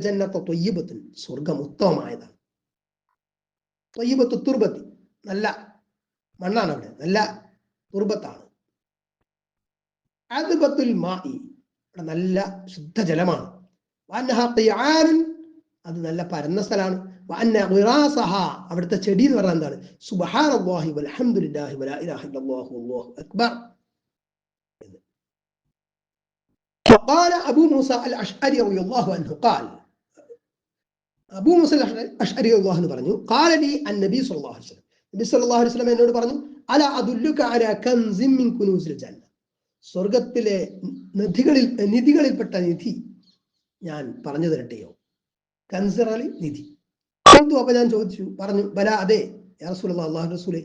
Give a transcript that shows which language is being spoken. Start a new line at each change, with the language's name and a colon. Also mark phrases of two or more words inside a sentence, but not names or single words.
Arabic: جنة طيبة,
Malayalam: സ്വർഗ്ഗം ഉത്തമമായതാണ്,
Arabic: طيبة التربة,
Malayalam: നല്ല മണ്ണാണ്, അവിടെ നല്ല തുർബത്താണ്,
Arabic: عذبة الماء,
Malayalam: അവിടെ നല്ല ശുദ്ധജലമാണ്,
Arabic: وأنها قيعان,
Malayalam: അത് നല്ല പരന്ന സ്ഥലമാണ്,
Arabic: وأن غراسها,
Malayalam: അവിടുത്തെ ചെടി എന്ന് പറഞ്ഞാൽ എന്താണ്,
Arabic: سبحان الله والحمد لله ولا إله إلا الله والله أكبر. فقال أبو موسى الأشعري رضي الله عنه قال,
Malayalam: അബൂ മൂസ അശ്അരി
Arabic: رضي الله عنه
Malayalam: പറഞ്ഞു,
Arabic: قال لي النبي صلى الله عليه وسلم, നബി صلى الله عليه وسلم
Malayalam: എന്നോട് പറഞ്ഞു,
Arabic: ألا أدلك على كنز من كنوز الجنة,
Malayalam: സ്വർഗ്ഗത്തിലെ നിധികളിൽപ്പെട്ട നിധി ഞാൻ പറഞ്ഞു തരട്ടെയോ? കൻസ് അലി, നിധി. അപ്പൊ ഞാൻ ചോദിച്ചു, പറഞ്ഞു, ബല, അതെ,
Arabic: يا رسول الله,
Malayalam: അല്ലാഹുവിന്റെ റസൂലേ.